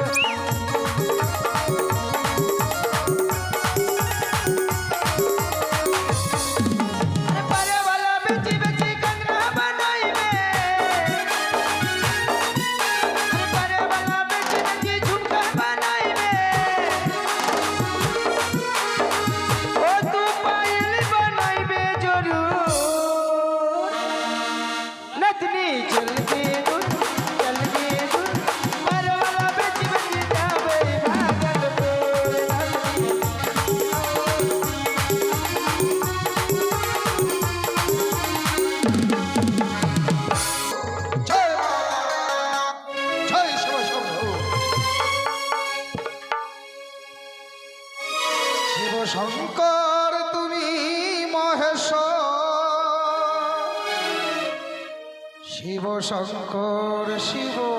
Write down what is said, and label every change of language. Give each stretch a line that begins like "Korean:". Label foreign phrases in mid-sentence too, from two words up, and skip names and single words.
Bhojpuri: अरे परे वाला बेची बेची कंगना बनाई में, अरे परे वाला बेची बेची झुमका बनाई में, ओ तू पायल बनाई में जरूर। नतनी चल गई दूर, चल गई दूर, परे वाला बेची बेची जावे भागलपुर।
Bangla: জয় মা, জয় শিব শম্ভু। শিব শঙ্কর তুমি মহেশ্বর, শিব শঙ্কর শিব